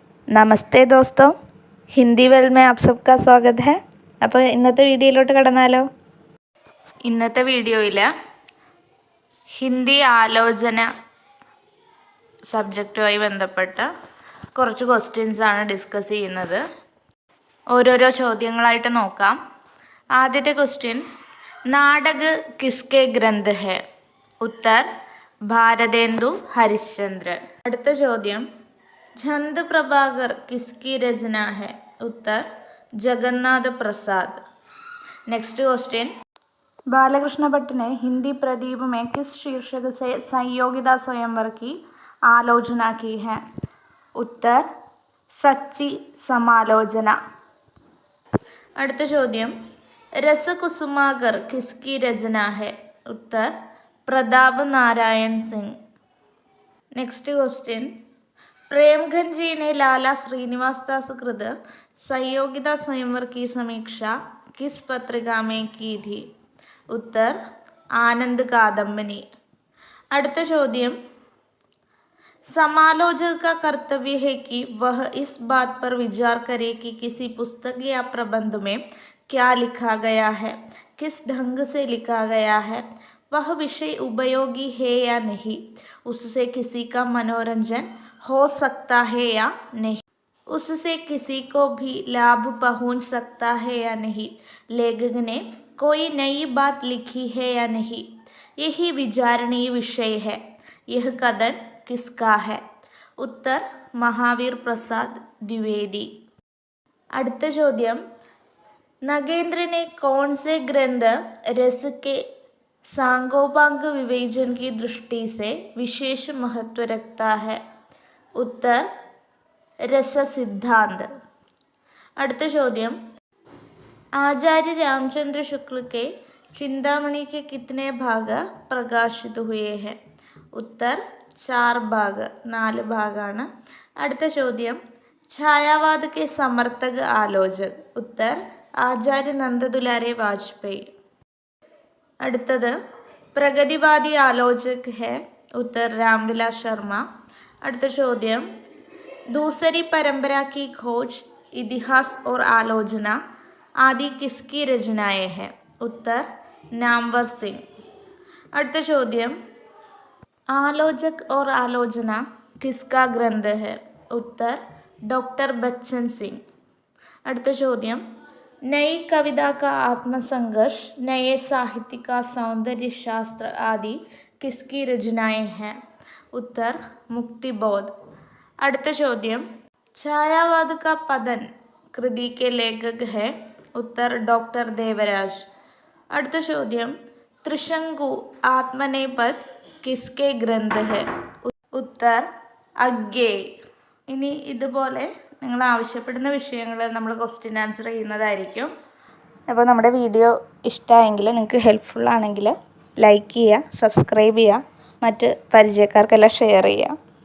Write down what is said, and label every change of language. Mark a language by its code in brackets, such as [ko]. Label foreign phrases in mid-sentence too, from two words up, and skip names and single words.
[hi] नमस्ते दोस्तो, ഹിന്ദി വേൾഡ് में आप सबका स्वागत है. [ml] അപ്പോൾ ഇന്നത്തെ വീഡിയോയിലോട്ട് കടന്നാലോ. ഇന്നത്തെ വീഡിയോയിൽ ഹിന്ദി ആലോചന സബ്ജക്റ്റുമായി ബന്ധപ്പെട്ട കുറച്ച് ക്വസ്റ്റ്യൻസാണ് ഡിസ്കസ് ചെയ്യുന്നത്. ഓരോരോ ചോദ്യങ്ങളായിട്ട് നോക്കാം. ആദ്യത്തെ ക്വസ്റ്റ്യൻ, [hi] नाटक किसके ग्रंथ है? उत्तर भारतेंदु हरिश्चंद्र. [ml] അടുത്ത ചോദ്യം, [hi] छंद प्रभाकर किसकी रचना है? उत्तर जगन्नाथ प्रसाद. नेक्स्ट क्वेश्चन, बालकृष्ण भट्ट ने हिंदी प्रदीप में किस शीर्षक से संयोगिता स्वयंवर की आलोचना की है? उत्तर सच्ची समालोचना. [ml] അടുത്ത ചോദ്യം, [hi] രസകുസുമാകർ किसकी रचना है? उत्तर प्रताप नारायण सिंह. नेक्स्ट क्वेश्चन, प्रेमगंज जी ने लाला श्रीनिवास दास कृत संयोगिता स्वयंवर की समीक्षा किस पत्रिका में की थी? उत्तर आनंद कादम्बनी. [ml] അടുത്ത ചോദ്യം, [hi] समालोचक का कर्तव्य है कि वह इस बात पर विचार करे कि किसी पुस्तक या प्रबंध में क्या लिखा गया है, किस ढंग से लिखा गया है, वह विषय उपयोगी है या नहीं, उससे किसी का मनोरंजन हो सकता है या नहीं, उससे किसी को भी लाभ पहुंच सकता है या नहीं, लेखक ने कोई नई बात लिखी है या नहीं, यही विचारणीय विषय है. यह कथन किसका है? उत्तर महावीर प्रसाद द्विवेदी. [ml] അടുത്ത ചോദ്യം, [hi] नगेंद्र ने कौन से ग्रंथ रस के सांगोपांग विवेचन की दृष्टि से विशेष महत्व रखता है? उत्तर रस सिद्धांत. [ml] അടുത്ത ചോദ്യം, [hi] आचार्य रामचंद्र शुक्ल के चिंतामणि के कितने भाग प्रकाशित हुए हैं? उत्तर 4 भाग, 4 ഭാഗാണ്. [ml] അടുത്ത ചോദ്യം, [hi] ഛായാവാദ് के समर्थक आलोचक? उत्तर आचार्य नंददुलारे वाजपेयी. അടുത്തത്, प्रगतिवादी आलोचक है? उत्तर रामविलास शर्मा. [ml] അടുത്ത ചോദ്യം, [hi] दूसरी परंपरा की खोज, इतिहास और आलोचना आदि किसकी रचनाएं हैं? उत्तर नामवर सिंह. [ml] അടുത്ത ചോദ്യം, [hi] आलोचक और आलोचना किसका ग्रंथ है? उत्तर डॉक्टर बच्चन सिंह. [ml] അടുത്ത ചോദ്യം, [hi] नई कविता का आत्मसंघर्ष, नए साहित्य का सौंदर्य शास्त्र आदि किसकी रचनाएं हैं? उत्तर मुक्तिबोध. [ml] അടുത്ത ചോദ്യം, [hi] ഛായാവാद का पतन कृति के लेखक है? उत्तर डॉक्टर देवराज. [ml] അടുത്ത ചോദ്യം, [hi] त्रिशंकु आत्मनेपद किसके ग्रंथ है? उत्तर അഗ്ഗേ. [ml] ഇനി ഇതുപോലെ നിങ്ങൾ ആവശ്യപ്പെടുന്ന വിഷയങ്ങൾ നമ്മൾ ക്വസ്റ്റ്യൻ ആൻസർ ചെയ്യുന്നതായിരിക്കും. അപ്പോൾ നമ്മുടെ വീഡിയോ ഇഷ്ടമായെങ്കിൽ, നിങ്ങൾക്ക് ഹെൽപ്ഫുൾ ആണെങ്കിൽ ലൈക്ക് ചെയ്യുക, സബ്സ്ക്രൈബ് ചെയ്യുക, മറ്റ് പരിചയക്കാർക്കെല്ലാം ഷെയർ ചെയ്യുക.